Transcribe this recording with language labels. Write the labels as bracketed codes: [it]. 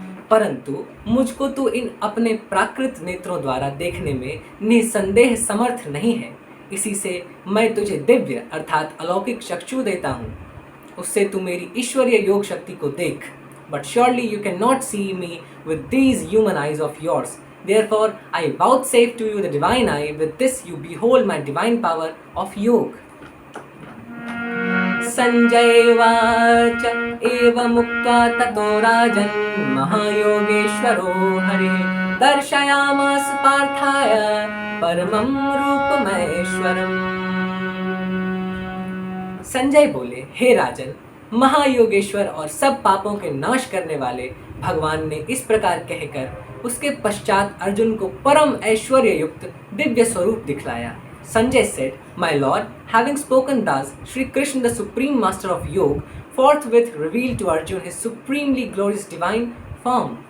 [hi] परंतु मुझको तो इन अपने प्राकृत नेत्रों द्वारा देखने में निसंदेह समर्थ नहीं है, इसी से मैं तुझे दिव्य अर्थात अलौकिक चक्षु देता हूँ, उससे तू मेरी ईश्वरीय योग शक्ति को देख। [en] But surely you cannot see me with these human eyes of yours. Therefore I vouchsafe to you the divine eye. With this you behold my divine power of yoga. [sa] Sanjaya उवाच एवमुक्त्वा ततो राजन् महायोगेश्वरो हरिः दर्शयामास पार्थाय परमं रूपमैश्वरम्। [hi] संजय बोले, हे राजन, महायोगेश्वर और सब पापों के नाश करने वाले भगवान ने इस प्रकार कहकर उसके पश्चात अर्जुन को परम ऐश्वर्य युक्त दिव्य स्वरूप दिखलाया। [en] Sanjay said, "My lord, having spoken thus, Shri Krishna, the supreme master of yoga, forthwith revealed to Arjuna his supremely glorious divine form.